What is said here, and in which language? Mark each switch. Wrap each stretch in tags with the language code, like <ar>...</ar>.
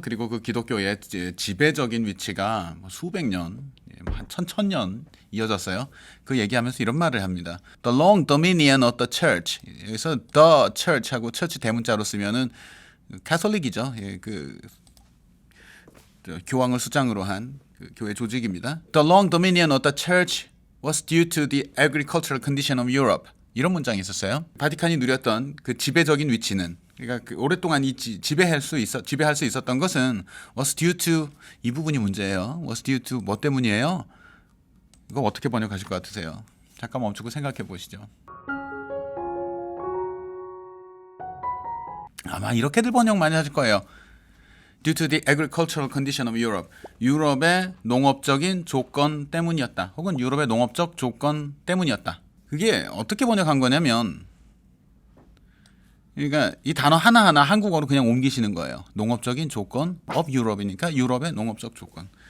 <ko>그리고 그 기독교의 지배적인 위치가 수백 년, 한 천년 이어졌어요. 그 얘기하면서 이런 말을 합니다.</ko> <en>The long dominion of the church.</en> <ko>여기서 the church하고 church 대문자로 쓰면은 카톨릭이죠. 교황을 수장으로 한 교회 조직입니다.</ko> <en>The long dominion of the church was due to the agricultural condition of Europe.</en> <ko>이런 문장이 있었어요. 바티칸이 누렸던 그 지배적인 위치는, 그러니까 오랫동안 지배할 수 있었던 것은</ko> <en>was due to,</en> <ko>이 부분이 문제예요.</ko> <en>was due to</en> <ko>뭐 때문이에요? 이거 어떻게 번역하실 것 같으세요? 잠깐 멈추고 생각해 보시죠. 아마 이렇게들 번역 많이 하실 거예요.</ko> <en>Due to the agricultural condition of Europe.</en> <ko>유럽의 농업적인 조건 때문이었다. 혹은 유럽의 농업적 조건 때문이었다. 그게 어떻게 번역한 거냐면, 그러니까 이 단어 하나하나 한국어로 그냥 옮기시는 거예요. 농업적인 조건</ko> <en>of Europe</en> <ko>이니까 유럽의 농업적 조건.</ko>